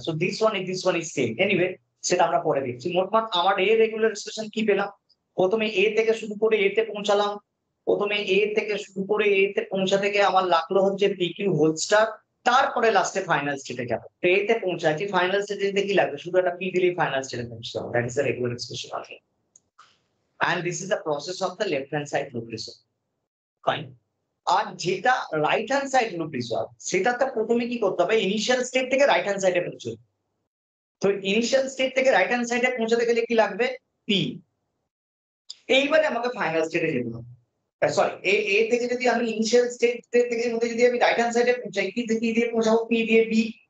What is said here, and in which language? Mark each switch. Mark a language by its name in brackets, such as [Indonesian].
[English] So this one is same. [Bangla] Anyway, সেটা আমরা পরে দেখছি। মোটমাট আমার এ রেগুলার এক্সপ্রেশন কি পেলাম? প্রথমে এ থেকে শুরু করে এ তে পৌঁছালাম, প্রথমে এ থেকে শুরু করে এ তে পৌঁছা থেকে আমার লাগলো হচ্ছে পি কিউ হোল স্টার, তারপরে লাস্টে ফাইনাল স্টেটে যাব। তো এ তে পৌঁছাচ্ছি, ফাইনাল স্টেটে কি লাগবে? শুধু একটা পি দিলেই ফাইনাল স্টেটে পৌঁছতে হবে। [English] That is the regular expression of it, and this is the process of the left hand side loop resolve. Fine. [Bangla] আর যেটা right hand side loop resolve, সেটাতে প্রথমে কি করতে হবে? ইনিশিয়াল স্টেট থেকে রাইট হ্যান্ড সাইডে পৌঁছতে, তো ইনিশিয়াল স্টেট থেকে রাইট হ্যান্ড সাইডে পৌঁছাতে গেলে কি লাগবে? পি। এইবারে আমাকে ফাইনাল স্টেটে যেতে হবে। সরি, এ থেকে যদি আমি ইনিশিয়াল স্টেট থেকে মধ্যে যদি আমি রাইট হ্যান্ড সাইডে পৌঁছাই, পি থেকে দিয়ে পৌঁছাবো, পি দিয়ে বি।